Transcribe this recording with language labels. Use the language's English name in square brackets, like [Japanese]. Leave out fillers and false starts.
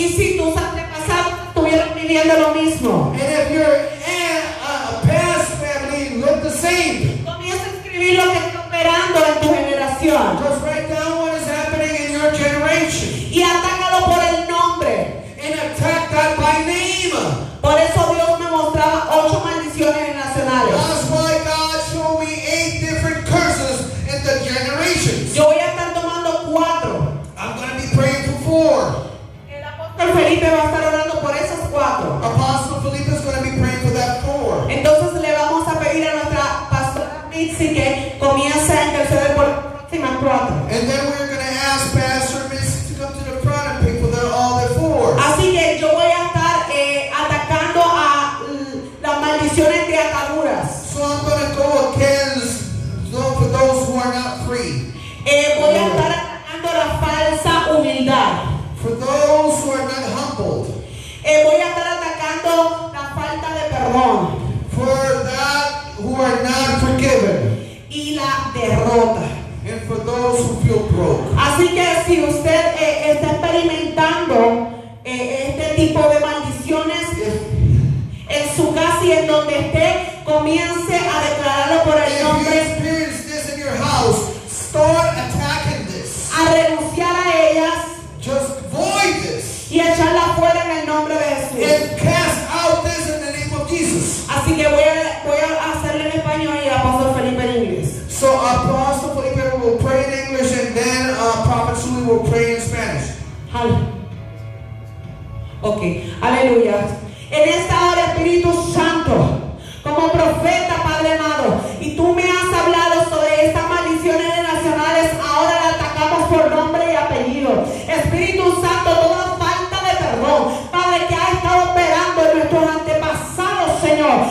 [Spanish] Y si tus antepasados estuvieron viviendo lo mismo. [English] And if your past family look the same, [Spanish] Comienza a escribir lo que está operando en tu generación [English] just write down what is happening in your generation [Spanish] y atácalo por el nombre. [English] and attack that by name. [Spanish] Por eso Dios me mostraba 8 maldiciones generacionales. [English] That's why God showed me 8 different curses in the generations. [Spanish] Yo voy a estar tomando 4. [English] I'm going to be praying for 4. [Spanish] El apóstol Felipe va a estar orando por esas 4. [English] Apostle Felipe is going to be praying for that 4. [Spanish] Entonces le vamos a pedir a nuestra pastora Mitzi que comience a interceder por las próximas 4. [English] And then we're going to ask Pastor Miss to come to the front and pray for all the 4. [Spanish] Así que yo voy a estar atacando a las maldiciones de ataduras. [English] So I'm going to go against for those who are not free. [Spanish] Voy a estar atacando la falsa humildad. [English] For those who are not humbled. [Spanish] Voy a estar atacando la falta de perdón [English] For that who are not forgiven. [Spanish] y la derrota. [English] And for those who feel broke. [Spanish] Así que si usted está experimentando este tipo de maldiciones en que esté, comience a declararlo por el [English] If you [Spanish] nombre, [English] experience this in your house, start attacking this. [Spanish] a renunciar a ellas [English] Just void this. [Spanish] y echarla fuera en el nombre de Jesús. [English] And cast out this in the name of Jesus. [Spanish] Así que voy a hacerlo en español y el apóstol Felipe en inglés. [English] So Apostle Felipe will pray in English and then Prophet Suli will pray in Spanish. [Spanish] Ok, aleluya. En esta hora, Espíritu Santo, como profeta, Padre amado, y tú me has hablado sobre estas maldiciones generacionales, ahora la atacamos por nombre y apellido. Espíritu Santo, toda falta de perdón, Padre, que ha estado operando en nuestros antepasados, Señor.